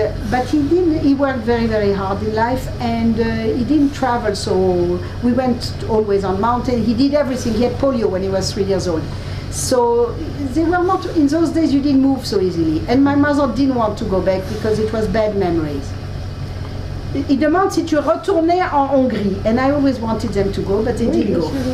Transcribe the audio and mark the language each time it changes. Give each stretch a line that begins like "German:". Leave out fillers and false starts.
English: But he worked very, very hard in life, and he didn't travel. So we went always on mountain. He did everything. He had polio when he was 3 years old. So they were not, in those days you didn't move so easily. And my mother didn't want to go back because it was bad memories.
French: Il demande si tu retournais en Hongrie.
English: And I always wanted them to go, but they didn't go.